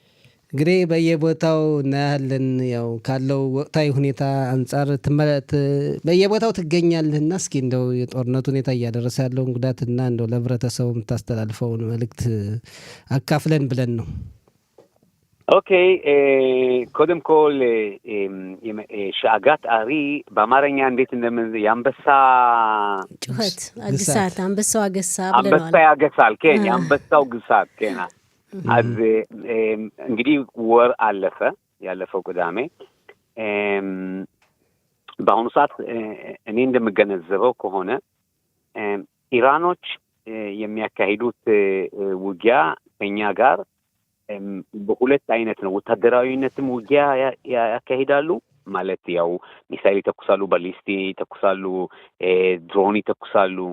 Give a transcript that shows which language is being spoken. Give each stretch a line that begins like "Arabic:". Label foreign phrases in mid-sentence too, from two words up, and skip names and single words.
Amharic: እንግዲህ በየቦታው እናያለን። ያው ካለው ወቅታዊ ሁኔታ አንጻር በየቦታው ትገኛለህና እስኪ እንደው የጦርነቱ ሁኔታ እያደረሰ ያለውን ጉዳትና እንደው ለህብረተሰቡ የምታስተላልፈውን መልእክት አካፍለን ብለን ነው። ኦኬ፣
Hebrew: קודם כל שאגת
Amharic: አሪ በአማርኛ እንዴት የአንበሳ ጩኸት አግሳት አንበሳው አገሳ ብለናል። አንበሳ ያገሳል። כן የአንበሳው ግሳት
Hebrew: כן אז
Amharic: እንግዲህ ወር አለፈ፣ ያለፈው ቅዳሜ። በአሁኑ ሰዓት እኔ እንደምገነዘበው ከሆነ ኢራኖች የሚያካሂዱት ውጊያ ከኛ ጋር በሁለት አይነት ነው። ወታደራዊነትም ውጊያ ያካሂዳሉ ማለት ያው ሚሳይል ይተኩሳሉ፣ ባሊስቲ ይተኩሳሉ፣ ድሮን ይተኩሳሉ።